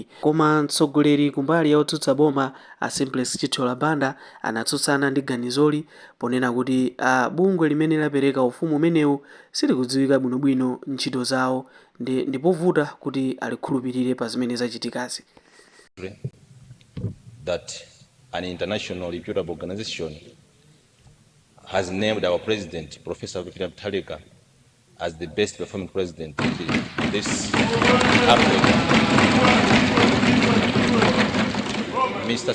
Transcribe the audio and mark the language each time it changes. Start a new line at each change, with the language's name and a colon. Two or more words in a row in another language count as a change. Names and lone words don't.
Nyanja: Koma mtsogoleri kumbali ya otsutsa boma Simplice Chithyola Banda anatsutsana ndi ganizoli ponena kuti bungwe limene lapereka ufumu umenewu silikudziwika bwinobwino ntchito zawo ndipovuta kuti alikhulupirire pa zimene zachitikazi.
English: That an international reputable organization has named our president, Professor Peter Mutharika, as the best performing president in this Africa. Mr.